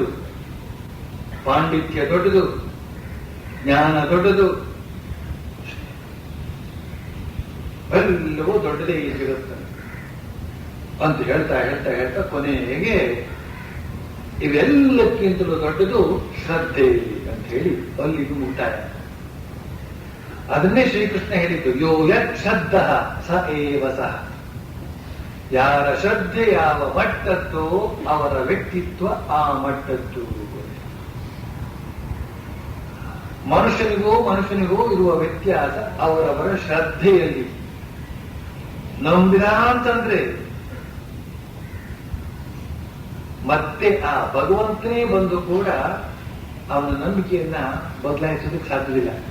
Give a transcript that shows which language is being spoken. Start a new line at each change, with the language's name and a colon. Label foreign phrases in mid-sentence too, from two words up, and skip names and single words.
Kannada: ಪಾಂಡಿತ್ಯ ದೊಡ್ಡದು, ಜ್ಞಾನ ದೊಡ್ಡದು, ಎಲ್ಲವೂ ದೊಡ್ಡದೇ ಈ ಜಗತ್ತು ಅಂತ ಹೇಳ್ತಾ ಹೇಳ್ತಾ ಹೇಳ್ತಾ ಕೊನೆಗೆ ಇವೆಲ್ಲಕ್ಕಿಂತಲೂ ದೊಡ್ಡದು ಶ್ರದ್ಧೆ ಅಂತ ಹೇಳಿ ಅಲ್ಲಿಗೂ ಮುಕ್ತಾಯ. ಅದನ್ನೇ ಶ್ರೀಕೃಷ್ಣ ಹೇಳಿದ್ದು,
Sanskrit: ಯೋ ಯತ್ ಶ್ರದ್ಧ ಸ ಏವ ಸಹ.
Kannada: ಯಾರ ಶ್ರದ್ಧೆ ಯಾವ ಮಟ್ಟದ್ದು ಅವರ ವ್ಯಕ್ತಿತ್ವ ಆ ಮಟ್ಟದ್ದು. ಮನುಷ್ಯನಿಗೂ ಇರುವ ವ್ಯತ್ಯಾಸ ಅವರವರ ಶ್ರದ್ಧೆಯಲ್ಲಿ. ನಂಬಿದ ಅಂತಂದ್ರೆ ಮತ್ತೆ ಆ ಭಗವಂತನೇ ಬಂದು ಕೂಡ ಅವನ ನಂಬಿಕೆಯನ್ನ ಬದಲಾಯಿಸೋದಕ್ಕೆ ಸಾಧ್ಯವಿಲ್ಲ.